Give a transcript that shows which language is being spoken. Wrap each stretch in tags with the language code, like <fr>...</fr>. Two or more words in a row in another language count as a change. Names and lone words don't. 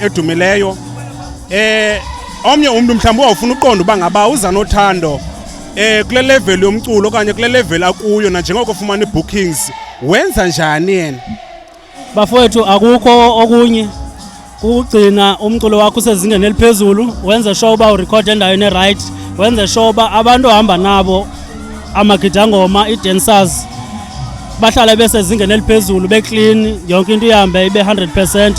<xh>edumileyo omnye umuntu mhlawumbe awufuna uqonda uba ngaba uZanothando kule level yomculo okanye kule level akuyo na njengoko ufumana ibookings wenza njani yena? Bafowethu akukho okunye kugcina umculo wakho usezingeni eliphezulu, wenze sure uba urecord endaweni eright, wenze sure uba abantu ohamba nabo amagidangoma i-dancers bahlala besezingeni eliphezulu beclean, yonke into ihambe ibe 100%.</xh>